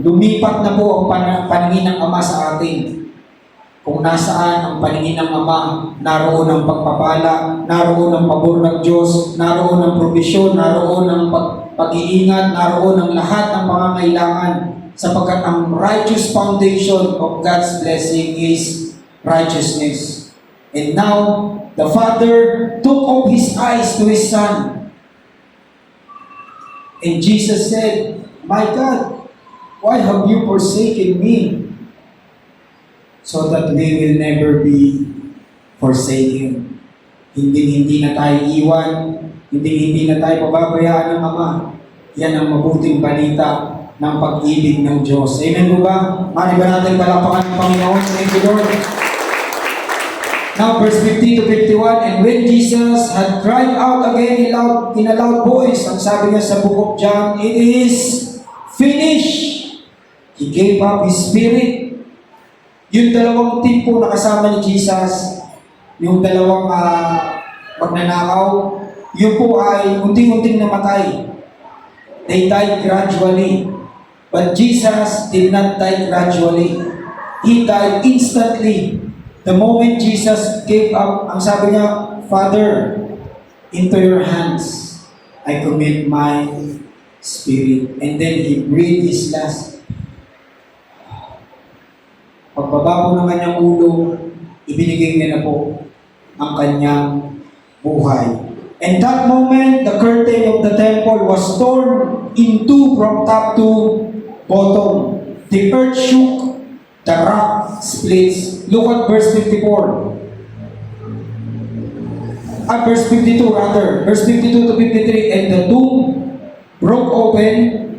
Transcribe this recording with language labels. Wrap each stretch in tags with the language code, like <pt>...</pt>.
<tl>Lumipat na po ang paningin ng Ama sa atin. Kung nasaan ang paningin ng Ama, naroon ang pagpapala, naroon ang pabor ng Diyos, naroon ang provisyon, naroon ang pag-iingat, naroon ang lahat ng pangangailangan, sapagkat ang</tl> <en>righteous foundation of God's blessing is righteousness. And now, the Father took off His eyes to His Son. And Jesus said, My God, why have you forsaken me? So that we will never be forsaken.</en> <tl>Hindi na tayo iwan, hindi na tayo pababayaan ng Ama. Yan ang mabuting balita ng pag-ibig ng Diyos. Amen po ba? Mali ba natin palapakan ng Panginoon?</tl> <en>Thank you, Lord. Now, verse 50 to 51, and when Jesus had cried out again in a loud voice,</en> <tl>ang sabi niya sa</tl> <en>book of John, it is finished. He gave up His spirit.</en> <tl>Yung dalawang team po na kasama ni Jesus, yung dalawang magnanakaw, yun po ay unting-unting namatay.</tl> <en>They died gradually. But Jesus did not die gradually. He died instantly. The moment Jesus gave up,</en> <tl>ang sabi niya,</tl> <en>Father, into your hands I commit my spirit. And then He breathed His last.</en> <tl>Pagbaba po ng kanyang ulo, ibinigay niya na po ang kanyang buhay.</tl> <en>And that moment, the curtain of the temple was torn in two from top to bottom. The earth shook, the rock splits. Look at verse 54. Verse 52 rather. Verse 52 to 53. And the tomb broke open.</en>